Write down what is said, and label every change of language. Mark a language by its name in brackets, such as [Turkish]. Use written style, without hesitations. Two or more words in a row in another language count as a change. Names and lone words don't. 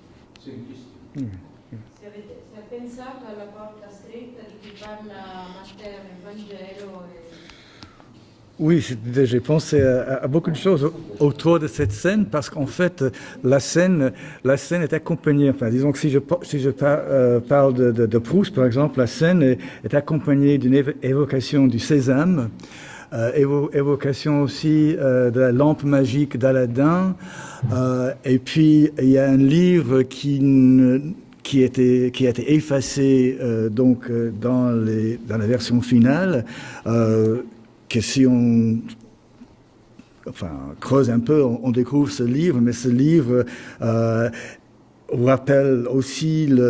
[French] C'est une question. [Italian] Se ha pensato alla porta stretta di cui parla Matteo nel Vangelo. [French] Oui, j'ai pensé à beaucoup de choses autour de cette scène parce qu'en fait, la scène est accompagnée, enfin disons que si je parle de Proust par exemple, la scène est accompagnée d'une évocation du sésame, évocation aussi de la lampe magique d'Aladin, et puis il y a un livre qui a été effacé donc dans la version finale, que si on creuse un peu, on découvre ce livre, mais ce livre rappelle aussi